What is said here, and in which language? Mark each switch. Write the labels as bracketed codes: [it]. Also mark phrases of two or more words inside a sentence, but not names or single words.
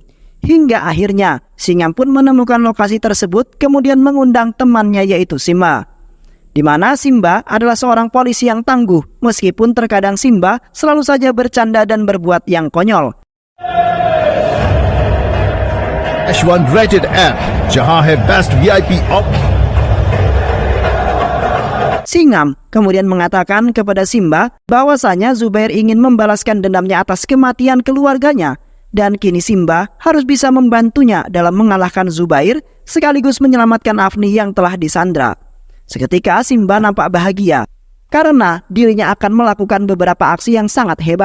[id] Hingga akhirnya, Singham pun menemukan lokasi tersebut kemudian mengundang temannya yaitu Simba. Di mana Simba adalah seorang polisi yang tangguh, meskipun terkadang Simba selalu saja bercanda dan berbuat yang konyol. H1 Rated M, जहां है best VIP op. Singham kemudian mengatakan kepada Simba bahwasanya Zubair ingin membalaskan dendamnya atas kematian keluarganya. Dan kini Simba harus bisa membantunya dalam mengalahkan Zubair sekaligus menyelamatkan Afni yang telah disandra. Seketika Simba nampak bahagia karena dirinya akan melakukan beberapa aksi yang sangat hebat.